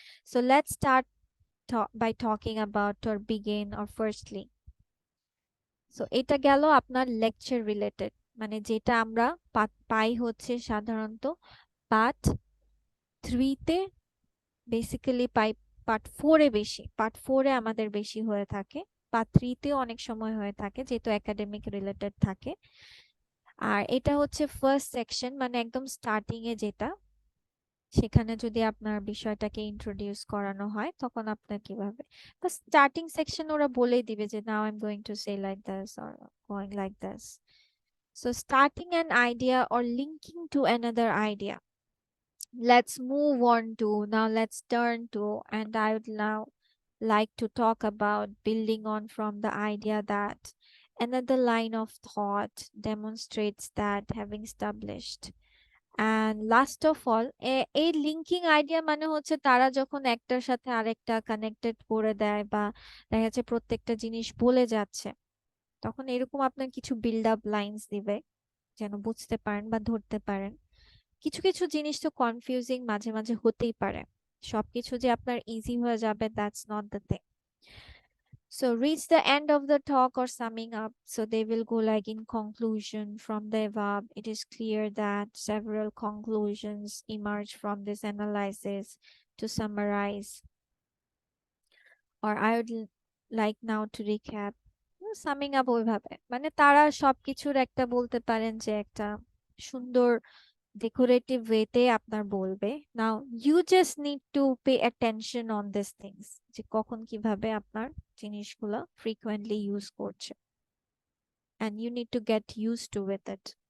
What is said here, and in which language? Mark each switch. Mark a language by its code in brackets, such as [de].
[en] So let's start by talking about or begin or firstly. [bn] So এটা গেল আপনার lecture related, মানে যেটা আমরা পাই হচ্ছে সাধারণত পার্ট 3 তে, বেসিক্যালি পাই পার্ট 4 এ বেশি, পার্ট 4 এ আমাদের বেশি হয়ে থাকে, পার্ট 3 তেও অনেক সময় হয়ে থাকে যেহেতু একাডেমিক রিলেটেড থাকে। আর এটা হচ্ছে ফার্স্ট সেকশন, মানে একদম স্টার্টিং এ যেটা, সেখানে যদি আপনার বিষয়টাকে ইন্ট্রোডিউস করানো হয় তখন আপনার কিভাবে, বা স্টার্টিং সেকশন ওরা বলেই দিবে যে [en] now I am going to say like this [bn] or going like this. [en] So starting an idea or linking to another idea. Let's move on to, now let's turn to, and I would now like to talk about building on from the idea that another line of thought demonstrates that having established. And last of all, [bn] এই linking idea মানে হচ্ছে তারা যখন একটার সাথে আরেকটা connected করে দেয়, বা দেখা যাচ্ছে প্রত্যেকটা জিনিস বলে যাচ্ছে, তখন এরকম আপনার কিছু বিল্ড আপ লাইন্স দিবে যেন বুঝতে পারেন বা ধরতে পারেন। কিছু কিছু জিনিস তো কনফিউজিং মাঝে মাঝে হতেই পারে, সবকিছু যে আপনার ইজি হয়ে যাবে, [en] That's not the thing. So reach the end of the talk or summing up. So they will go like in conclusion from the above. It is clear that several conclusions emerge from this analysis. To summarize, or I would like now to recap. [bn] Summing up ওইভাবে মানে তারা সবকিছুর একটা বলতে পারেন যে একটা সুন্দর ডেকোরেটিভ ওয়েতে আপনার বলবে। [en] now you just need to pay attention on this things, [bn] যে কখন কিভাবে আপনার জিনিসগুলো ফ্রিকোয়েন্টলি ইউজ করছে, [en] and you need to get used to with it.